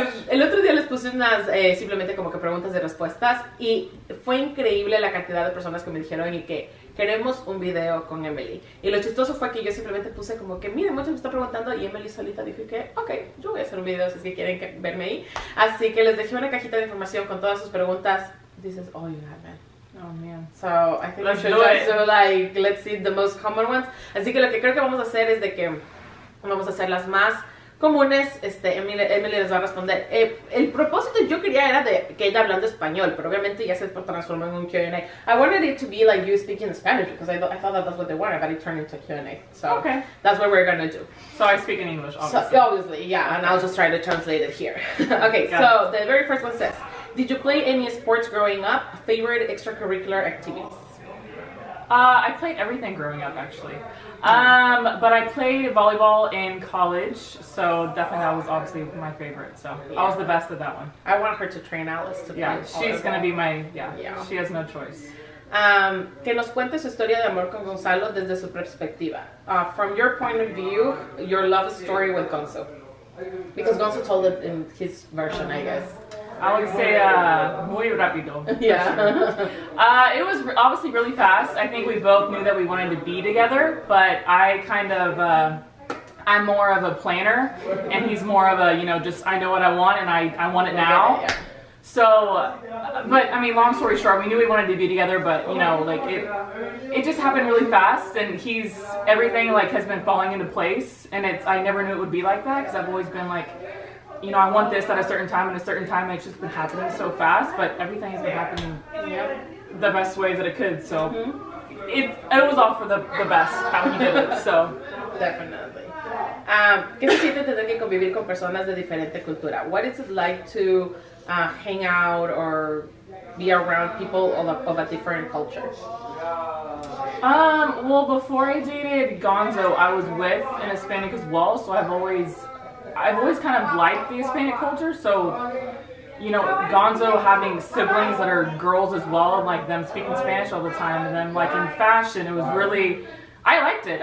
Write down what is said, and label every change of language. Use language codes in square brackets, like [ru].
[es] El otro día les puse unas simplemente como que preguntas y respuestas y fue increíble la cantidad de personas que me dijeron y que queremos un video con Emily. Y lo chistoso fue que yo simplemente puse como que miren, muchos me están preguntando y Emily solita dijo que ok, yo voy a hacer un video si es que quieren verme ahí. Así que les dejé una cajita de información con todas sus preguntas. [en] This is all you have, man. Oh man. So I think we should just do like, let's see the most common ones. [es] Así que lo que creo que vamos a hacer es de que vamos a hacer las más comunes. Emily les va a responder. El propósito yo quería era de que ella hablando español, pero obviamente ya se transformó en un Q&A. [en] I wanted it to be like you speaking Spanish because I thought that that's what they wanted, but it turned into a Q&A. So okay, that's what we're gonna do. So I speak in English, obviously. So, obviously, yeah, and I'll just try to translate it here. Okay, so the very first one says, did you play any sports growing up? Favorite extracurricular activities? I played everything growing up, actually. But I played volleyball in college, so definitely that was obviously my favorite. So I was the best at that one. I want her to train Alice to play she's gonna be my, yeah. She has no choice. [es] Que nos cuente su historia de amor con Gonzalo desde su perspectiva. [en] From your point of view, your love story with Gonzo. Because Gonzo told it in his version, I guess. I would say [es] muy rápido. [en] Yeah. Sure. It was obviously really fast. I think we both knew that we wanted to be together, but I kind of, I'm more of a planner, and he's more of a, you know, just I know what I want and I want it now. Yeah. So, but I mean, long story short, we knew we wanted to be together, but you know, like it just happened really fast, and everything like has been falling into place, and I never knew it would be like that because I've always been like, you know, I want this at a certain time, and it's just been happening so fast, but everything has been happening the best ways that it could, so it was all for the best, how he did it, so. Definitely. [es] ¿Qué se siente tener que convivir con personas de diferente cultura? [en] What is it like to hang out or be around people of a different culture? Well, before I dated Gonzo, I was with an Hispanic as well, so I've always kind of liked the Hispanic culture, so, you know, Gonzo having siblings that are girls as well, and like them speaking Spanish all the time, and then like in fashion, it was really, I liked it.